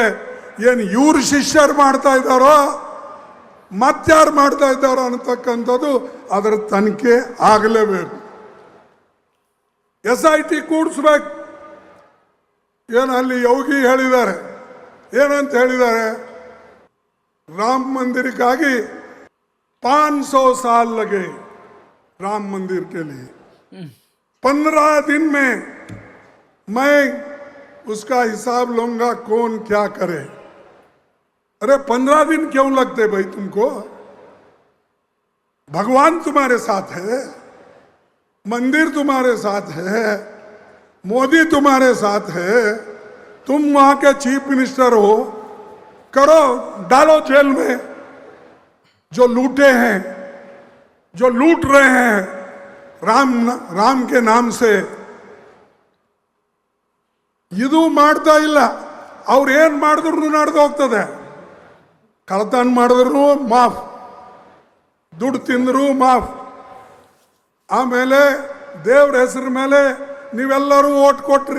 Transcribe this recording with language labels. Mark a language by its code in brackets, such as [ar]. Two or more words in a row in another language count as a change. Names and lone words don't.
[kn] ಏನು ಇವ್ರು ಶಿಷ್ಯರು ಮಾಡ್ತಾ ಇದ್ದಾರೋ ಮತ್ತಾರು ಮಾಡ್ತಾ ಇದ್ದಾರೋ ಅನ್ನತಕ್ಕಂಥದ್ದು ಅದರ ತನಿಖೆ ಆಗಲೇಬೇಕು. SIT ಕೂಡಿಸ್ಬೇಕು. ಏನು ಅಲ್ಲಿ ಯೋಗಿ ಹೇಳಿದ್ದಾರೆ, ಏನಂತ ಹೇಳಿದ್ದಾರೆ? ರಾಮ ಮಂದಿರಕ್ಕಾಗಿ [hi] 500 साल लगे राम मंदिर के लिए, 15 दिन में मैं उसका हिसाब लूंगा, कौन क्या करे। अरे 15 दिन क्यों लगते भाई तुमको? भगवान तुम्हारे साथ है, मंदिर तुम्हारे साथ है, मोदी तुम्हारे साथ है, तुम वहां के चीफ मिनिस्टर हो, करो, डालो जेल में जो लूटे हैं, जो लूट रहे हैं राम के नाम से. [kn] ಇದು ಮಾಡ್ತಾ ಇಲ್ಲ. ಅವ್ರು ಏನು ಮಾಡಿದ್ರು ನಡೆದು ಹೋಗ್ತದೆ. ಕಳತನ ಮಾಡಿದ್ರು ಮಾಫ್, ದುಡ್ಡು ತಿಂದ್ರು ಮಾಫ್, ಆಮೇಲೆ ದೇವ್ರ ಹೆಸರ ಮೇಲೆ ನೀವೆಲ್ಲರೂ ಓಟ್ ಕೊಟ್ರಿ.